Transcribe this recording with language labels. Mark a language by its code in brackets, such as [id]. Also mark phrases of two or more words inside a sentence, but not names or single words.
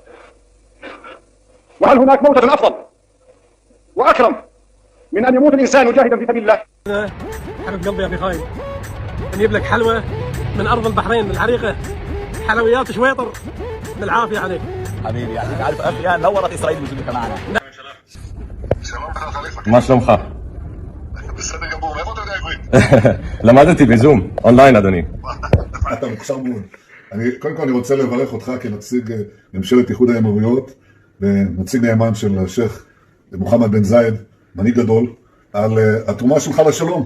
[ar] وهل هناك موتة أفضل وأكرم من أن يموت الإنسان مجاهدا في سبيل الله؟ حرق قلبي يا أخي خايف، نجيب لك حلوة من أرض البحرين العريقة، حلويات شويطر بالعافية عليك حبيبي. يعطيك ألف عافية. نورت إسرائيل بوجودك معنا. [he] מה שלומך? למדתי בזום, אונליין אדוני. אתה מוכשר מאוד. קודם כל אני רוצה לברך אותך כנציג ממשלת איחוד האמירויות ונציג נאמן של השייח מוחמד בן זייד, מנהיג גדול, על התרומה שלך לשלום.